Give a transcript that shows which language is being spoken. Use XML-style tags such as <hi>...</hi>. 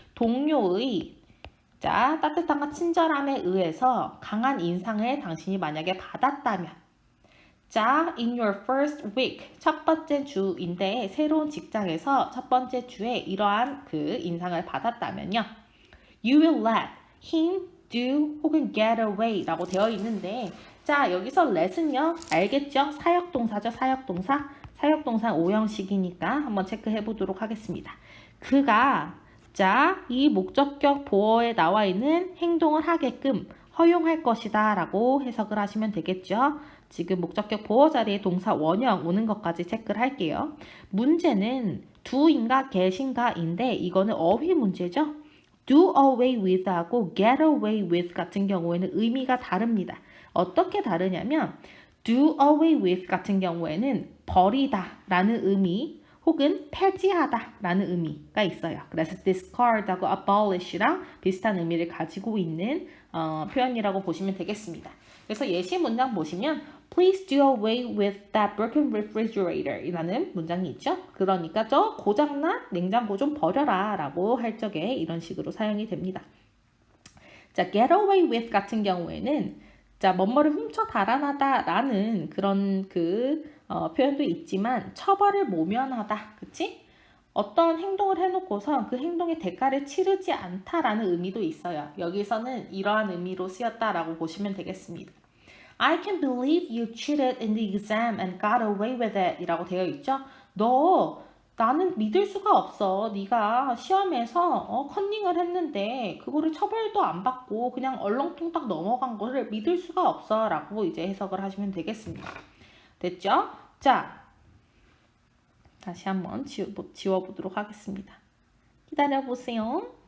<ko>동료의 자, 따뜻함과 친절함에 의해서 강한 인상을 당신이 만약에 받았다면 자,</ko> <en>in your first week</en> <ko>첫 번째 주인데 새로운 직장에서 첫 번째 주에 이러한 그 인상을 받았다면요.</ko> <en>You will let him do</en> <ko>혹은</ko> <en>get away</en> <ko>라고 되어 있는데 자, 여기서 let은요. 알겠죠? 사역동사죠. 사역동사. 사역동사 5형식이니까 한번 체크해 보도록 하겠습니다. 그가 자, 이 목적격 보어에 나와 있는 행동을 하게끔 허용할 것이다 라고 해석을 하시면 되겠죠. 지금 목적격 보어 자리에 동사 원형 오는 것까지 체크를 할게요. 문제는 do인가 get인가인데 이거는 어휘 문제죠. do away with하고 get away with 같은 경우에는 의미가 다릅니다. 어떻게 다르냐면 do away with 같은 경우에는 버리다 라는 의미 혹은 폐지하다 라는 의미가 있어요. 그래서 discard하고 abolish랑 비슷한 의미를 가지고 있는 표현이라고 보시면 되겠습니다. 그래서 예시 문장 보시면</ko> <en>Please do away with that broken refrigerator</en> <ko>이라는 문장이 있죠. 그러니까 저 고장난 냉장고 좀 버려라 라고 할 적에 이런 식으로 사용이 됩니다. 자, get away with 같은 경우에는 자, 뭐뭐를 훔쳐 달아나다 라는 그런 표현도 있지만 처벌을 모면하다. 그치? 어떤 행동을 해놓고서 그 행동의 대가를 치르지 않다라는 의미도 있어요. 여기서는 이러한 의미로 쓰였다라고 보시면 되겠습니다.</ko> <en>I can't believe you cheated in the exam and got away with it</en> <ko>이라고 되어 있죠. 나는 믿을 수가 없어. 네가 시험에서 컨닝을 했는데 그거를 처벌도 안 받고 그냥 얼렁뚱땅 넘어간 거를 믿을 수가 없어 라고 이제 해석을 하시면 되겠습니다. 됐죠? 자, 다시 한번 지워보도록 하겠습니다. 기다려보세요.</ko>